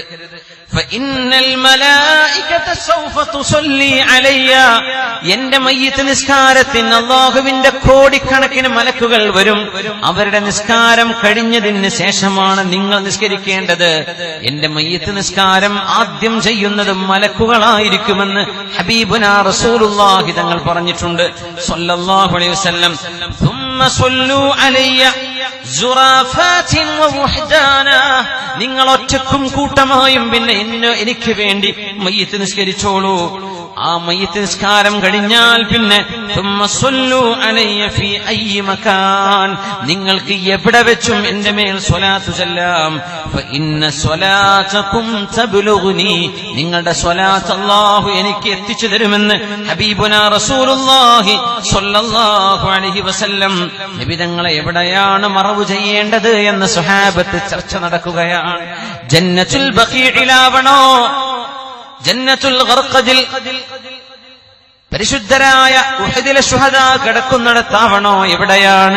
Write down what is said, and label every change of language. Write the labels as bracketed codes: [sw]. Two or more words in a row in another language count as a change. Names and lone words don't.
[ar] فإن الملائكة سوف تصلي علي, [ml] എന്റെ മയ്യിത്ത് നിസ്കാരത്തിന് അല്ലാഹുവിന്റെ കോടിക്കണക്കിന് മലക്കുകൾ വരും. അവരുടെ നിസ്കാരം കഴിഞ്ഞതിന് ശേഷമാണ് നിങ്ങൾ നിസ്കരിക്കേണ്ടത്. എന്റെ മയ്യിത്ത് നിസ്കാരം ആദ്യം ചെയ്യുന്നത് മലക്കുകളായിരിക്കുമെന്ന് [ar] حبيبنا رسول الله [ml] തങ്ങൾ പറഞ്ഞിട്ടുണ്ട് [ar] صلى الله عليه وسلم. ثم صلوا علي زرافات ووحدانا, [ml] നിങ്ങൾ ഒറ്റക്കും കൂട്ടമായും പിന്നെ എനിക്ക് വേണ്ടി മയ്യിത്ത് നിസ്കരിച്ചോളൂ. ആ മയ്യിത്ത് നിസ്കാരം കഴിഞ്ഞാൽ പിന്നെ [ar] ثم صلوا علي في اي مكان, [ml] നിങ്ങൾക്ക് എവിടെ വെച്ചും എന്റെ മേൽ സ്വലാത്ത് ചൊല്ലാം. [ar] فان صلاتكم تبلغني, [ml] നിങ്ങളുടെ സ്വലാത്ത് അല്ലാഹു എനിക്ക് എത്തിച്ചു തരുമെന്ന് [ar] حبيبنا رسول الله صلى الله عليه وسلم. [ml] നബി തങ്ങളെ എവിടെയാണ് മറവ് ചെയ്യേണ്ടത് എന്ന് സ്വഹാബത്ത് ചർച്ച നടക്കുകയാണ്. ജന്നത്തുൽ ബഖീഇലാവണോ, ജന്നത്തുൽ ഗർഖദിൽ പരിശുദ്ധരായ ഉഹദിലെ ശുഹദാ കിടക്കുന്നിടത്താവണോ, എവിടെയാണ്?